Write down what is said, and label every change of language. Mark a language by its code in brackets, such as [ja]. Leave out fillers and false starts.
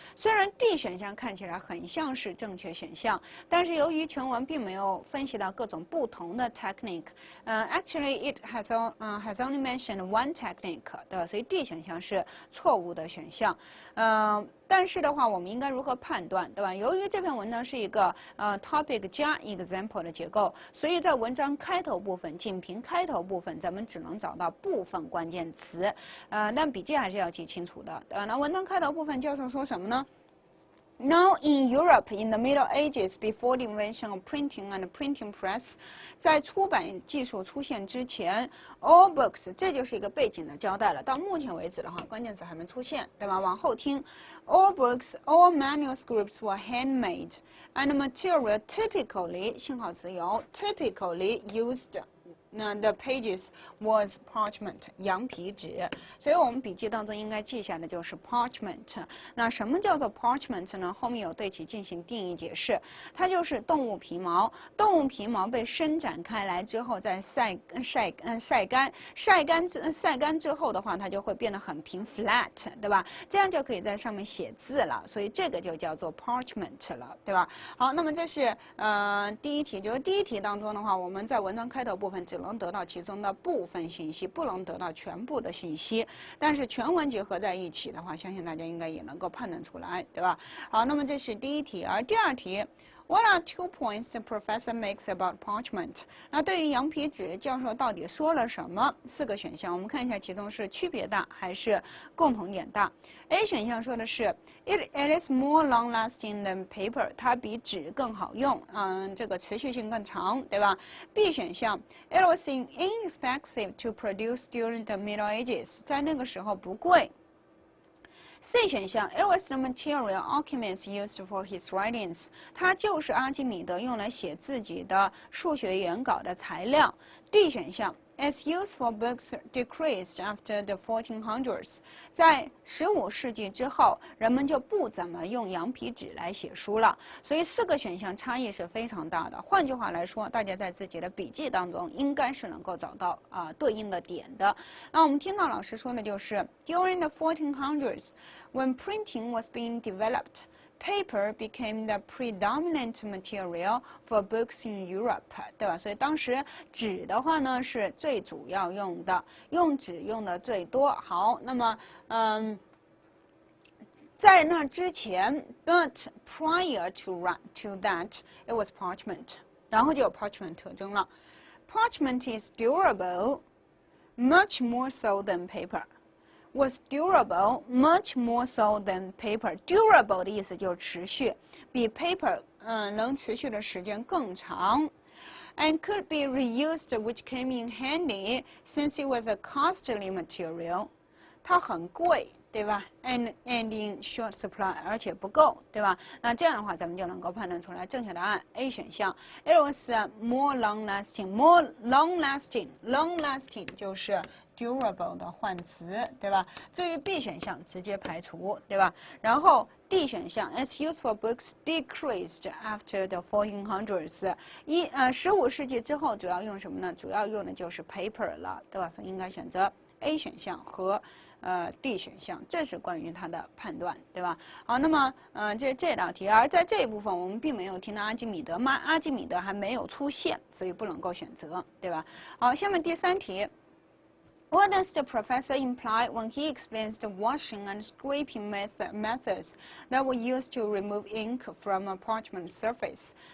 [zh] 虽然 D 选项看起来很像是正确选项，但是由于全文并没有分析到各种不同的 technique， [en] actually it has only mentioned one technique， [zh] 对吧？所以 D 选项是错误的选项。但是的话，我们应该如何判断，对吧？由于这篇文章是一个topic 加 example 的结构，所以在文章开头部分，仅凭开头部分，咱们只能找到部分关键词，但笔记还是要记清楚的，对吧？那文章开头部分，教授说什么呢？ [en] Now in Europe, in the Middle Ages, before the invention of printing and printing press， [zh] 在出版技术出现之前 ， [en] all books， [zh] 这就是一个背景的交代了。到目前为止的话，关键词还没出现，对吧？往后听 [en] ，all books, all manuscripts were handmade, and the material typically， [zh] 信号词有 [en] typically used。 [zh] 那 [en] the pages was parchment， [zh] 羊皮纸，所以我们笔记当中应该记下的就是 parchment。那什么叫做 parchment 呢？后面有对其进行定义解释，它就是动物皮毛，动物皮毛被伸展开来之后再晒干之后的话，它就会变得很平 flat， 对吧？这样就可以在上面写字了，所以这个就叫做 parchment 了，对吧？好，那么这是第一题，就是第一题当中的话，我们在文章开头部分只能得到其中的部分信息，不能得到全部的信息。但是全文结合在一起的话，相信大家应该也能够判断出来，对吧？好，那么这是第一题，而第二题。 [en] What are 2 points the professor makes about parchment？ [zh] 那对于羊皮纸，教授到底说了什么？4个选项，我们看一下其中是区别大还是共同点大。 A 选项说的是 [en] it is more long-lasting than paper， [zh] 它比纸更好用，这个持续性更长，对吧 ？B 选项 [en] it was inexpensive to produce during the Middle Ages， [zh] 在那个时候不贵。 C 选项 ， [en] it was the material Archimedes used for his writings， [zh] 它就是阿基米德用来写自己的数学原稿的材料。 D 选项 ， [en] its use for books decreased after the 1400s， [zh] 在15世纪之后，人们就不怎么用羊皮纸来写书了。所以4个选项差异是非常大的。换句话来说，大家在自己的笔记当中应该是能够找到对应的点的。那我们听到老师说的就是， [en] During the 1400s, when printing was being developed，paper became the predominant material for books in Europe， [zh] 对吧？所以当时纸的话呢是最主要用的，用纸用的最多。好，那么在那之前 ， [en] but prior to that, it was parchment， [zh] 然后就有 parchment 特征了。 [en] Parchment is durable, much more so than paper. was durable much more so than paper. [zh] Durable 的意思就是持续，比 paper 能持续的时间更长。 [en] And could be reused, which came in handy since it was a costly material. [zh] 它很贵，对吧 ？ [en] And in short supply， [zh] 而且不够，对吧？那这样的话，咱们就能够判断出来正确答案 A 选项。 [en] It was more long-lasting. [zh] Long-lasting 就是 durable 的换词，对吧？至于 B 选项直接排除，对吧？然后 [en] D 选项 ，its use for books decreased after the 1400s. [zh] 15世纪之后主要用什么呢？主要用的就是 paper 了，对吧？所以应该选择 A 选项和D 选项，这是关于它的判断，对吧？好，那么这道题，而在这一部分我们并没有听到阿基米德嘛，阿基米德还没有出现，所以不能够选择，对吧？好，下面第3题。 [en] What does the professor imply when he explains the washing and scraping methods that were used to remove ink from a parchment surface?